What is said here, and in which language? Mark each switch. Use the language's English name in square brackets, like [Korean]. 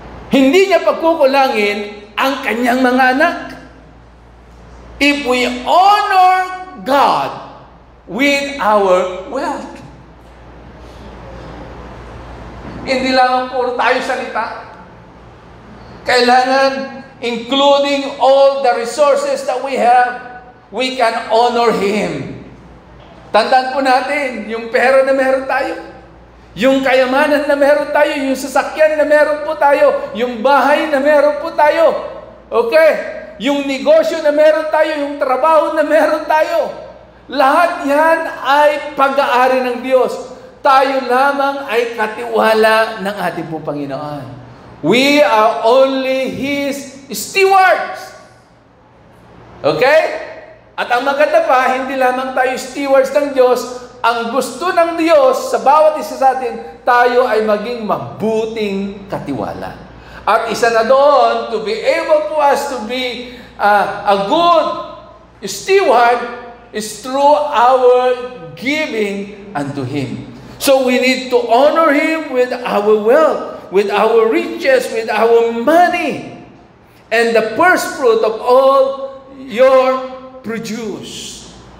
[Filipino] Hindi niya pagkukulangin ang kanyang mga anak. [English] If we honor God with our wealth. [Filipino] Hindi lang puro tayo salita. Kailangan, [English] including all the resources that we have, we can honor Him. [Filipino] Tandaan po natin, yung pera na meron tayo, yung kayamanan na meron tayo, yung sasakyan na meron po tayo, yung bahay na meron po tayo. Okay? yung negosyo na meron tayo, yung trabaho na meron tayo, lahat yan ay pag-aari ng Diyos. Tayo lamang ay katiwala ng ating pong Panginoon. [English] We are only His stewards. Okay? [Filipino] At ang maganda pa, hindi lamang tayo stewards ng Diyos. Ang gusto ng Diyos sa bawat isa sa atin, tayo ay maging mabuting katiwala. [English] At isa na doon, to be able to us to be a good steward is through our giving unto Him. So we need to honor Him with our wealth, with our riches, with our money, and the first fruit of all your produce.